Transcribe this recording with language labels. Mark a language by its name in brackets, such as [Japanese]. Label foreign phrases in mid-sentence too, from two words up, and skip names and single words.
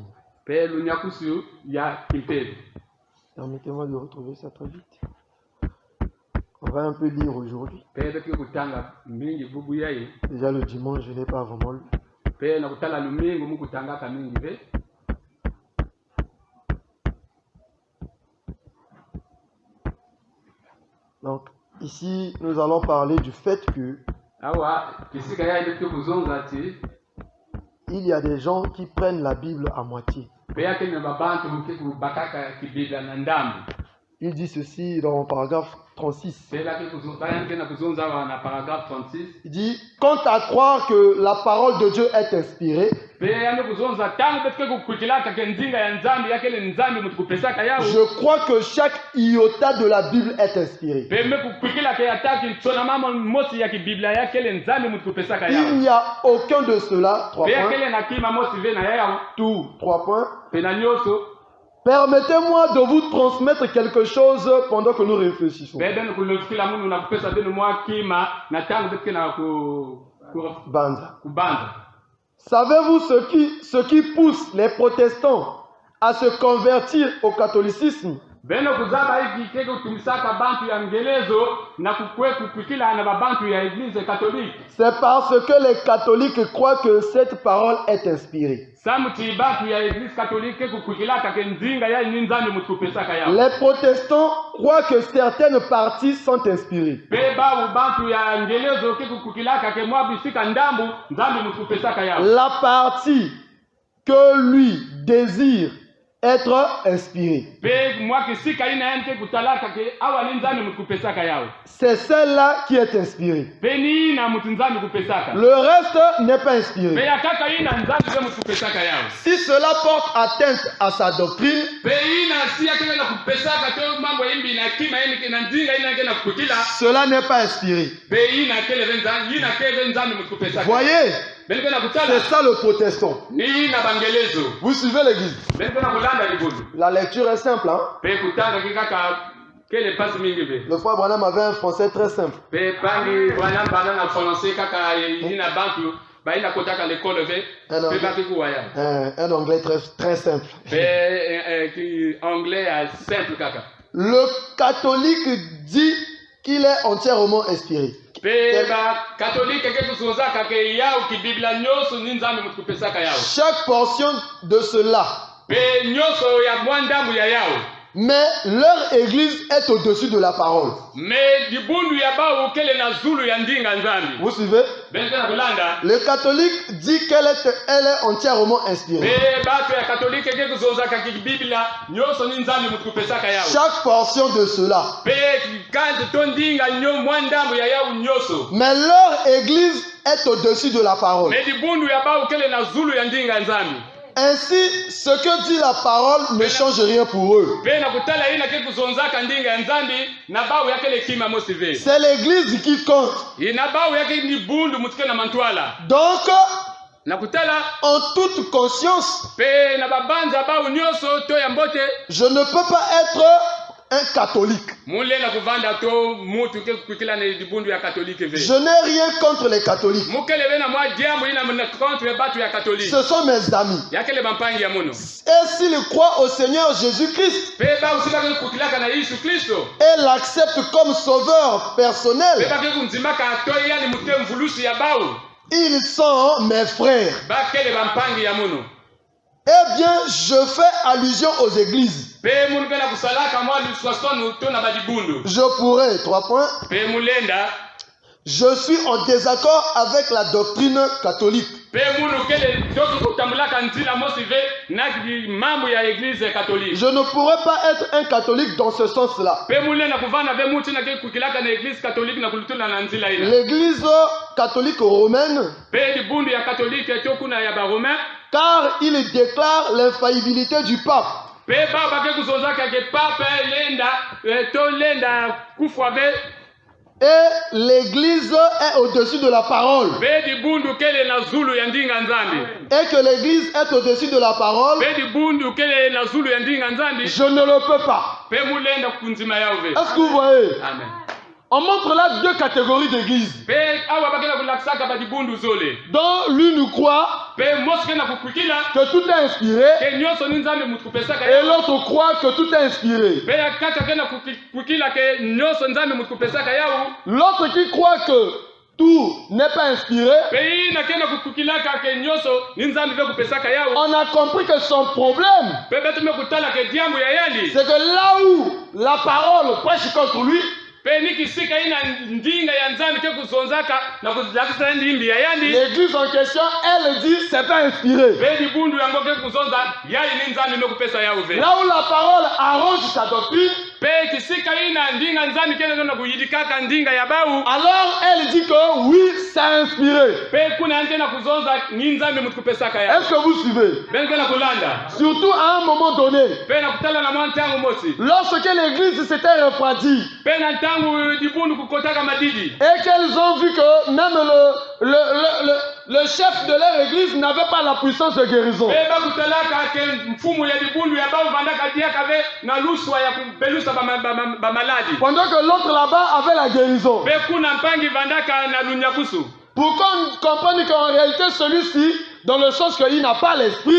[Kituba (Democratic Republic of Congo)] pe lunyakusi ya kimpepe. [French] Permettez-moi de retrouver ça très vite. On va un peu lire aujourd'hui. [Kituba (Democratic Republic of Congo)] Pe bake kutanga mingi bubu yayi [French] Déjà le dimanche, je n'ai pas vraiment lu. [Kituba (Democratic Republic of Congo)] pe na kutala lumingu mukutangaka mingi pe [French] Donc, ici, nous allons parler du fait que [Kituba (Democratic Republic of Congo)] awa kisika yayi bake kuzonza ti [French] il y a des gens qui prennent la Bible à moitié. [Kituba (Democratic Republic of Congo)] pe yake na babantu muke kubakaka kibiblia na ndambu [French] Il dit ceci dans paragraphe 36. [Kituba (Democratic Republic of Congo)] pe bake kuzonza na kuzonza wa na paragraphe 36 [French] Il dit, quant à croire que la parole de Dieu est inspirée, [Kituba (Democratic Republic of Congo)] pe yande kuzonza tangu bake kukwikilaka ke nzinga ya nzambi yake le nzambi mutu kupesaka yawo [French] je crois que chaque iota de la Bible est inspirée. [Kituba (Democratic Republic of Congo)] pe me kukwikilaka yataki tsona mama mosi ya kibiblia yake le nzambi mutu kupesaka [French] Il [Kituba (Democratic Republic of Congo)] yawo [French] n'y a aucun de cela, 3 [Kituba (Democratic Republic of Congo)] pe yake [French] points, le [Kituba (Democratic Republic of Congo)] na kima mosi ve na yawo [French] tout, 3 points. [Kituba (Democratic Republic of Congo)] pe na nyoso [French] Permettez-moi de vous transmettre quelque chose pendant que nous réfléchissons. [Kituba (Democratic Republic of Congo)] pe beno kulofikila munu na kupesa beno mwa kima na tangu bake na Banda. kubanza. [French] Savez-vous ce qui pousse les protestants à se convertir au catholicisme? [Kituba (Democratic Republic of Congo)] beno kuzaba hiki keke kutumisaka bantu ya ngelezo na kukwe kukwikila na babantu ya eglise katoliki [French] C'est parce que les catholiques croient que cette parole est inspirée. [Kituba (Democratic Republic of Congo)] samuti bantu ya eglise katolike kukwikilaka ke nzinga ya ni nzambi mutu kupesaka yawo [French] Les protestants croient que certaines parties sont inspirées. [Kituba (Democratic Republic of Congo)] pe bawu bantu ya ngelezo ke kukwikilaka ke mwa bisika ndambu nzambi mutu kupesaka yawo [French] La partie que lui désire être inspirée, [Kituba (Democratic Republic of Congo)] pe mwa kisika ina yani ke kutalaka ke awa ni nzambi mutu kupesaka yawo [French] c'est celle-là qui est inspirée. [Kituba (Democratic Republic of Congo)] pe ni ina mutu nzambi kupesaka [French] Le reste n'est pas [Kituba (Democratic Republic of Congo)] pe [French] inspiré. [Kituba (Democratic Republic of Congo)] ya kaka ina nzambi ke mutu kupesaka yawo [French] Si cela porte atteinte à sa doctrine, [Kituba (Democratic Republic of Congo)] pe ina si yake na kupesaka to mambo yimbi na kima yini na nzinga ina ke na kukwikila [French] cela n'est pas inspiré. [Kituba (Democratic Republic of Congo)] pe ina kele venzangi ina kele nzambi mutu kupesaka [French] Voyez, [Kituba (Democratic Republic of Congo)] benike na kutala [French] c'est ça le protestant. [Kituba (Democratic Republic of Congo)] ni na bangelezo [French] Vous suivez l'église. [Kituba (Democratic Republic of Congo)] benike na kulanda libulu [French] La lecture est simple. Hein? [Kituba (Democratic Republic of Congo)] pe kutanga kikaka kele pasi mingi ve [French] Le frère Branham avait un français très simple. [Kituba (Democratic Republic of Congo)] pe pangi wana bana na français kaka ina bantu baina kotaka l'école ve [French] Alors, [Kituba (Democratic Republic of Congo)] pe baki kuwaya [French] un anglais très, très simple. [Kituba (Democratic Republic of Congo)] pe ki anglais a simple kaka [French] Le catholique dit qu'il est entièrement inspiré. [Kituba (Democratic Republic of Congo)] pe ba catholique ke kuzozaka ke yao ki biblia nyoso ni nzambi mutu kupesaka yao [French] Chaque portion de cela, [Kituba (Democratic Republic of Congo)] pe nyoso ya mwandamu ya yao [French] mais leur église est au-dessus de la parole. [Kituba (Democratic Republic of Congo)] me dibundu ya bawo kele na zulu ya ndinga nzambi [French] Vous suivez? [Kituba (Democratic Republic of Congo)] benike na kulanda [French] Le catholique dit elle est entièrement inspirée. [Kituba (Democratic Republic of Congo)] pe bato ya katolike ke kuzozaka ki biblia nyoso ni nzambi mutu kupesaka yao [French] Chaque portion de cela, [Kituba (Democratic Republic of Congo)] pe kanze to ndinga nyo mwandambu ya yao nyoso [French] mais leur église est au-dessus de la parole. [Kituba (Democratic Republic of Congo)] me dibundu ya bawo kele na zulu ya ndinga nzambi [French] Ainsi, ce que dit la parole ne change rien pour eux. [Kituba (Democratic Republic of Congo)] pe na kutala ina ke kuzonzaka ndinga ya nzambi na bawo yake le kima mosive [French] C'est l'église qui compte. [Kituba (Democratic Republic of Congo)] ina bawo yake ni bundu mutike na mantwala [French] Donc, [Kituba (Democratic Republic of Congo)] na kutala [French] en toute conscience, [Kituba (Democratic Republic of Congo)] pe na babanza bawo nyoso to ya mbote [French] je ne peux pas être un catholique. [Kituba (Democratic Republic of Congo)] mulela kuvanda to mutu ke kukwikila na dibundu ya katolike ve [French] Je n'ai rien contre les catholiques. [Kituba (Democratic Republic of Congo)] mukele ve na mwa diambo ina mna contre batu ya katolike [French] Ce sont mes amis. [Kituba (Democratic Republic of Congo)] yakele bampangi ya muno [French] Et s'ils croient au Seigneur Jésus-Christ [Kituba (Democratic Republic of Congo)] pe ba usika ke kukwikilaka na Yesu Kristo [French] et l'acceptent comme sauveur [Kituba (Democratic Republic of Congo)] pe [French] personnel, [Kituba (Democratic Republic of Congo)] ba ke kunzimaka to yani mute mvulusi ya bawo [French] ils sont mes frères. [Kituba (Democratic Republic of Congo)] bakele bampangi ya muno [French] Eh bien, je fais allusion aux églises. [Kituba (Democratic Republic of Congo)] pe munhu pena kusalaka mwa luswaswanu to na badibundu [French] Je pourrais, 3 points. [Kituba (Democratic Republic of Congo)] pe mulenda [French] Je suis en désaccord avec la doctrine catholique. [Kituba (Democratic Republic of Congo)] pe munhu kele toki kutambulaka nzila mosi ve na mambo ya eglise katolike [French] Je ne pourrais pas être un catholique dans ce sens-là. [Kituba (Democratic Republic of Congo)] pe mulenda kuvana ve muti na ke kukilaka na eglise katolike na kulutula na nzila ina [French] L'église catholique romaine, [Kituba (Democratic Republic of Congo)] pe libundu ya katolike tokuna ya baromain [French] car il déclare l'infaillibilité du pape. [Kituba (Democratic Republic of Congo)] pe baba ke kuzonzaka ke papa lenda to lenda kufwa ve [French] Et l'église est au-dessus de la parole. [Kituba (Democratic Republic of Congo)] pe dibundu kele na zulu ya ndinga nzambi [French] Et que l'église est au-dessus de la parole, [Kituba (Democratic Republic of Congo)] pe dibundu kele na zulu ya ndinga nzambi [French] je ne le peux pas. [Kituba (Democratic Republic of Congo)] pe mulenda kunzima yao ve [French] Est-ce que vous voyez? [Kituba (Democratic Republic of Congo)] amen [French] On montre là 2 catégories d'églises. [Kituba (Democratic Republic of Congo)] pe awa bakela kulakisaka badibundu zole [French] Dont l'une croit [Kituba (Democratic Republic of Congo)] pe mosi ke na kukwikila [French] que tout est inspiré [Kituba (Democratic Republic of Congo)] ke nyonso ni nzambe mutu kupesaka [French] et l'autre croit que tout est inspiré. [Kituba (Democratic Republic of Congo)] pe ya kaka ke na kukwikila ke nyonso nzambe mutu kupesaka yao [French] L'autre qui croit que tout n'est pas inspiré, [Kituba (Democratic Republic of Congo)] pe hii na ke na kukwikilaka ke nyonso ni nzambe ve kupesaka yao [French] on a compris que son problème, [Kituba (Democratic Republic of Congo)] pe betume kutala ke diambu ya yali [French] c'est que là où la parole prêche contre lui, [Kituba (Democratic Republic of Congo)] pe nikisika ina ndinga ya nzambe ke kuzonzaka na kuzakisa ndimbi ya yandi [French] l'église en question, elle dit c'est pas inspiré. [Kituba (Democratic Republic of Congo)] pe dibundu yango ke kuzonza yali ni nzambe me kupesa yao ve [French] Là où la parole arrange sa doctrine, [Kituba (Democratic Republic of Congo)] pe kisika ina ndinga nzambe kele na kuyidikaka ndinga ya bau [French] alors elle dit que oui, c'est inspiré. [Kituba (Democratic Republic of Congo)] pe kuna ante na kuzonza ni nzambe mutu kupesaka yao [French] Est-ce que vous suivez? [Kituba (Democratic Republic of Congo)] ben ke na kulanda [French] Surtout à un moment donné, [Kituba (Democratic Republic of Congo)] pe na kutala na mwa ntango mosi [French] lorsque l'église s'était refroidie [Kituba (Democratic Republic of Congo)] pe na ntango dibundu kukotaka madidi [French] et qu'elles ont vu que même le chef de leur église n'avait pas la puissance de guérison. [Kituba (Democratic Republic of Congo)] pe bakutalaka ke mfumu ya dibundu ya bau vandaka diaka ve na luswa ya kubelusa bamaladi [French] Pendant que l'autre là-bas avait la guérison. [Kituba (Democratic Republic of Congo)] pe kuna mpangi vandaka na lunyakusu [French] Pour qu'on comprenne qu'en réalité, celui-ci, dans le sens qu'il n'a pas l'esprit,